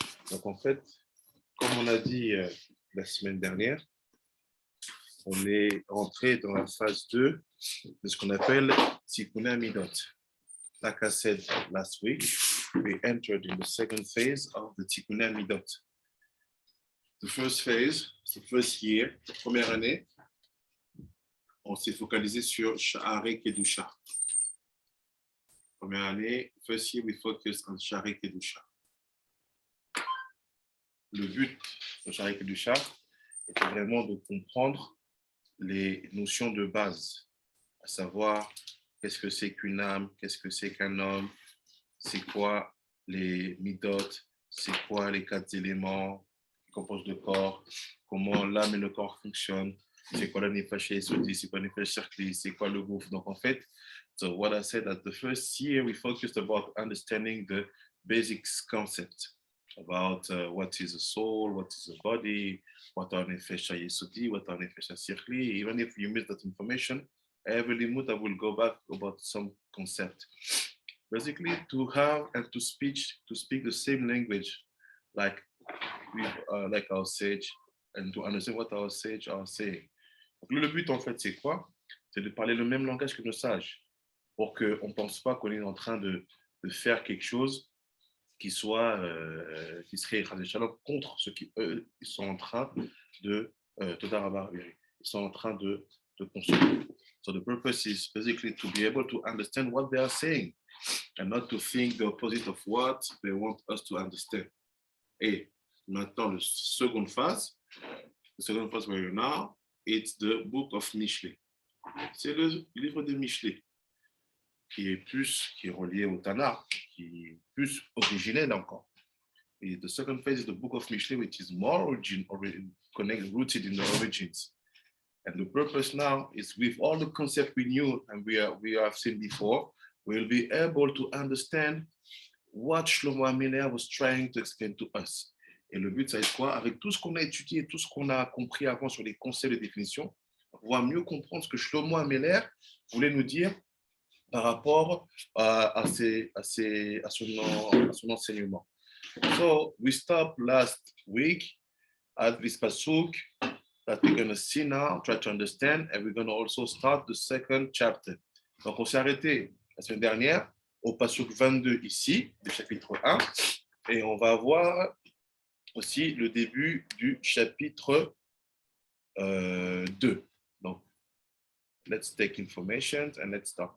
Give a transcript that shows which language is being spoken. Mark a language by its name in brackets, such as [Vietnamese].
[French] Donc en fait, comme on a dit la semaine dernière, on est entré dans la phase 2 de ce qu'on appelle Tikkun Midot. [English] Like I said last week, we entered in the second phase of the Tikkun Midot. The first phase, the first year, [French] la première année, on s'est focalisé sur Sha'arei Kedusha. Première année, [English] first year, we focused on Sha'arei Kedusha. [French] Le but de Sha'arei Kedusha était vraiment de comprendre les notions de base, à savoir qu'est-ce que c'est qu'une âme, qu'est-ce que c'est qu'un homme, c'est quoi les midot, c'est quoi les 4 éléments qui composent le corps, comment l'âme et le corps fonctionnent, c'est quoi le nefesh yesodi, c'est quoi le nefesh shakli, c'est quoi le gouffre. Donc en fait, [English] so what I said at the first year, we focused about understanding the basic concept about what is a soul, what is a body, what are nefesh yesodi, what are nefesh shakli. Even if you miss that information, every limud I will go back about some concept. Basically, to have and to speak the same language, like our sage, and to understand what our sage are saying. [French] Donc, le but, en fait, c'est quoi? C'est de parler le même langage que nos sages, pour qu'on ne pense pas qu'on est en train de faire quelque chose qui serait contre ce qu'ils ils sont en train de ils sont en train de construire. [English] So the purpose is basically to be able to understand what they are saying and not to think the opposite of what they want us to understand. [French] Et maintenant, la seconde phase [English] where you're now, it's the book of Mishlei. [French] C'est le livre de Mishlei, qui est relié au Tanakh, qui est plus originel encore. [English] Et the second phase is the book of Mishlei, which is more rooted in the origins. And the purpose now is, with all the concepts we knew and we have seen before, we'll be able to understand what Shlomo HaMelech was trying to explain to us. [French] Et le but, ça va être quoi? Avec tout ce qu'on a étudié, tout ce qu'on a compris avant sur les concepts de définition, on va mieux comprendre ce que Shlomo HaMelech voulait nous dire par rapport à son enseignement. [English] So, we stopped last week at this pasuk that we're going to see now, try to understand, and we're going to also start the second chapter. [French] Donc, on s'est arrêté la semaine dernière au pasuk 22 ici, du chapitre 1, et on va voir aussi le début du chapitre 2. [English] Donc, let's take information and let's start.